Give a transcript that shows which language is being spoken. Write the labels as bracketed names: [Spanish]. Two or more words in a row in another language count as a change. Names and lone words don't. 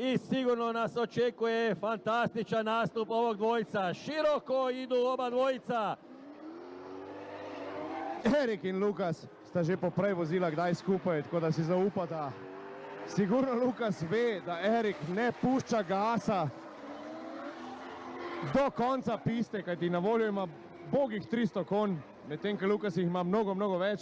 [Croatian] sigurno nas očekuje fantastičan nastup ovog dvojca. Široko idu oba dvojica. [Slovenian] Erik in Lukas sta že poprej vozila kdaj skupaj, tako da si zaupata. Sigurno Lukas ve, da Erik ne pušča gasa do konca piste, kajti na voljo ima bogih 300 konj, medtem ko Lukas jih ima mnogo več.